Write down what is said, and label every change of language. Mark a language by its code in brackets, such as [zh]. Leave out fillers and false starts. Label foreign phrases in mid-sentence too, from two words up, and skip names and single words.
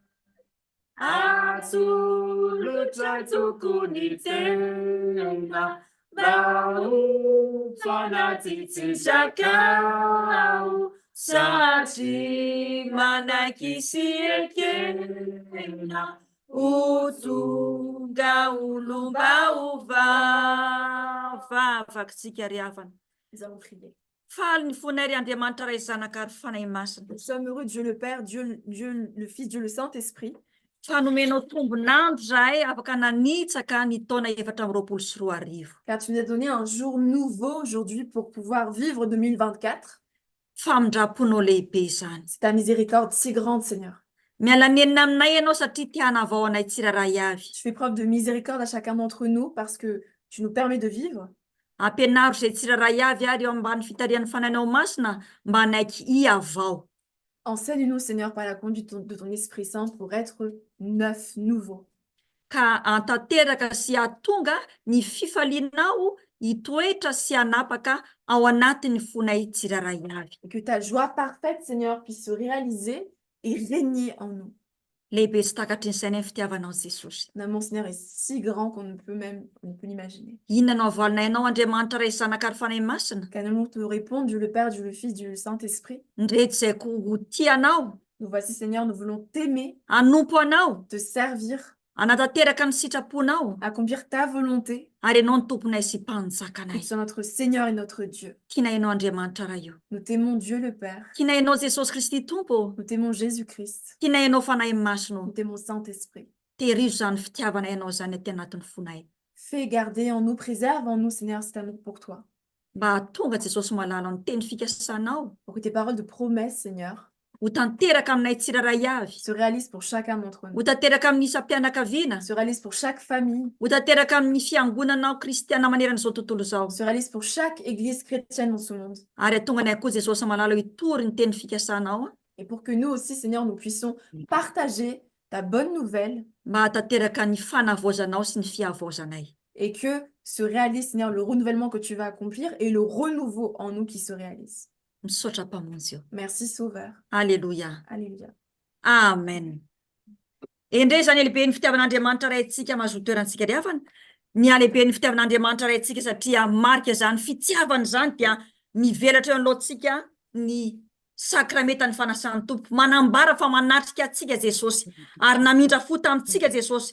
[mg] asolotra tokony tena mba ho fanatsitsisakao satria manaiky sy ekena ho tonga olombaovava afakitsika ry havana. [fr] Nous allons prier. [mg] Faly ny fonay ry Andriamanitra ray zanaka ary fanahy masina. [fr] Nous sommes heureux, Dieu le Père, Dieu le Fils, Dieu le Saint-Esprit, [mg] Fanomenao tombonandro zahay afaka nanitsaka ny taona 2024. [fr] car tu nous as donné un jour nouveau aujourd'hui pour pouvoir vivre 2024. [mg] Famindraponao lehibe izany. [fr] C'est ta miséricorde si grande, Seigneur. [mg] Miala nenina aminay ianao satria tia hanavao anay tsiraray avy. [fr] Tu fais preuve de miséricorde à chacun d'entre nous parce que tu nous permets de vivre. [mg] Ampianaro zay tsiraray avy ary eo ambany fitarian'ny fanahinao masina mba hanaiky iavao. [fr] Enseigne-nous, Seigneur, par la conduite de ton Esprit Saint pour être neuf, nouveau. [mg] Ka antanteraka sy ahatonga ny fifalinao hitoetra sy hanapaka ao anatin'ny fonay tsiraray avy. [fr] Et que ta joie parfaite, Seigneur, puisse se réaliser et régner en nous. [mg] Lehibe sy takatry ny sainay ny fitiavanao Jesosy. [fr] Mon Seigneur est si grand qu'on ne peut l'imaginer. [mg] Inona no avalinay anao Andriamanitra ray zanaka ary fanahy masina? [fr] Qu'allons-nous te répondre, Dieu le Père, Dieu le Fils, Dieu le Saint-Esprit? [mg] Ndreto zay ho tianao, [fr] Nous voici, Seigneur, nous voulons t'aimer, [mg] hanompo anao, [fr] te servir, [mg] hanatanteraka ny sitraponao, [fr] accomplir ta volonté, [mg] ary ianao ny tomponay sy [fr] que [mg] mpanjakanay. [fr] tu sois notre Seigneur et notre Dieu. [mg] Tiana ianao Andriamanitra raha io. [fr] Nous t'aimons, Dieu le Père. [mg] Tiana ianao Jesosy Kristy Tompo. [fr] Nous t'aimons, Jésus-Christ. [mg] Tiana ianao fanahy masino. [fr] Nous t'aimons, Saint-Esprit. [mg] Tehirizo zany fitiavana ianao zany aty anatin'ny fonay. [fr] Fais garder en nous, préserve en nous, Seigneur, cet amour pour toi. [mg] Mba tonga Jesosy malala ny teny fikasanao. [fr] Pour que tes paroles de promesse, Seigneur, [mg] Ho tanteraka aminay tsiraray avy. [fr] se réalisent pour chacun d'entre nous. [mg] Ho tanteraka amin'ny isa-pianakaviana. [fr] Se réalisent pour chaque famille. [mg] Ho tanteraka amin'ny fiangonanao kristiana maneran'izao tontolo zao. [fr] Se réalisent pour chaque église chrétienne dans ce monde. [mg] Ary atonga ny koa Jesosy malala hitory ny teny fikasanao. [fr] Et pour que nous aussi, Seigneur, nous puissions partager ta bonne nouvelle [mg] Mba tanteraka ny fanavaozanao sy ny fiavaozanay. [fr] et que se réalise, Seigneur, le renouvellement que tu vas accomplir et le renouveau en nous qui se réalise. [mg] Misaotra mpamonjy eo. [fr] Merci, Sauveur. Alléluia. Alléluia. Amen. [mg] Indray zany lehibe ny fitiavan'Andriamanitra ray antsika mahazo toerantsika ry havana. Ny lehibe ny fitiavan'Andriamanitra ray antsika satria marika zany fitiavana zany dia mivelatra eo anoloantsika ny sakramentany fanasan'ny tompo. Manambara fa manatrika atsika Jesosy ary namindra fo tamintsika Jesosy.